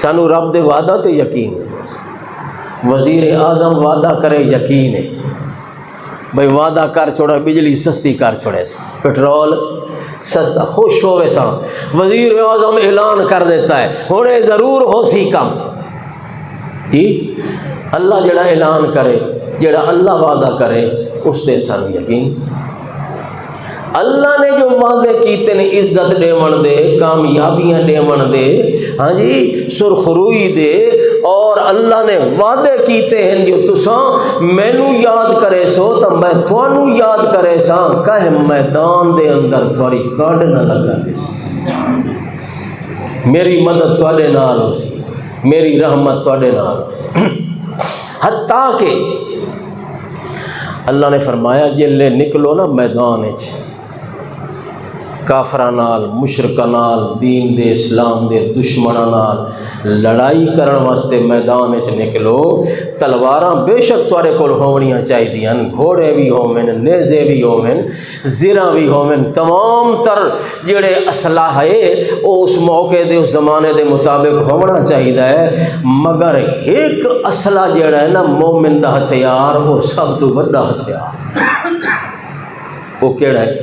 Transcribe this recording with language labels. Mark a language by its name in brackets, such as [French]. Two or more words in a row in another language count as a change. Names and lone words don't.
[Punjabi] سانو رب دے وعدہ تے یقین ہے، وزیر اعظم وعدہ کرے یقین ہے، بھئی وعدہ کر چھوڑا بجلی سستی کر چھوڑے سا، پٹرول سستا، خوش ہوئے سا، وزیر اعظم اعلان کر دیتا ہے ہونے ضرور ہو سی کم جی۔ اللہ جڑا اعلان کرے، جڑا اللہ وعدہ کرے اس تے سانو یقین۔ اللہ نے جو وعدے کیتے نے عزت دیون دے، کامیابیاں دیون دے، ہاں جی، سرخروئی دے، اور اللہ نے وعدے کیتے ہیں جو تساں مینو یاد کرے سو تو میں توانو یاد کرے سا، کہ میدان دے اندر تھوڑی کڈ نہ لگا دے سی، میری مدد تواڈے نال ہو سی، میری رحمت تواڈے نال ہو سی۔ حتیٰ کہ اللہ نے فرمایا جلے نکلو نا میدان وچ، کافراں نال، مشرکاں نال، دین دے اسلام دے دشمناں نال لڑائی کرن واسطے میدان وچ نکلو۔ تلواراں بے شک تواڈے کول ہونیاں چاہیدیاں، گھوڑے بھی ہوون، نیزے بھی ہوون، زرہ بھی ہوون، تمام تر جڑے اسلحہ ہے وہ اس موقع دے اس زمانے دے مطابق ہونا چاہیے ہے، مگر ایک اسلحہ جڑا ہے نا مومن دا ہتھیار، وہ سب تو بڑا ہتھیار وہ کیڑا ہے؟